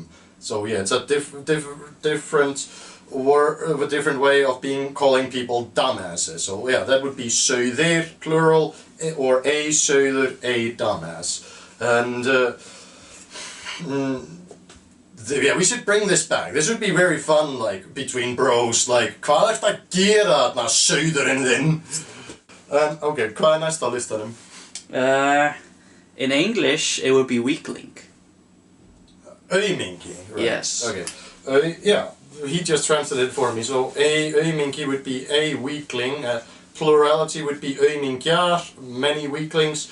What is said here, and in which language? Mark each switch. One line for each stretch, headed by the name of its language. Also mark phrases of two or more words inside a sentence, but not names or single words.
English: So yeah, it's a different word, a different way of calling people dumbasses. So yeah, that would be söður plural, or a söður, a dumbass. And yeah, we should bring this back. This would be very fun, like between bros. Like,
Icelandic: hvað ertu að gera þarna, söðurinn þinn? Okay, hvað næsta á listanum?
English: In English, it would be weakling. Aumingi, right? Yes. Okay. Yeah, he just translated it for me. So aumingi would be a weakling. Plurality would be aumingjar, many weaklings.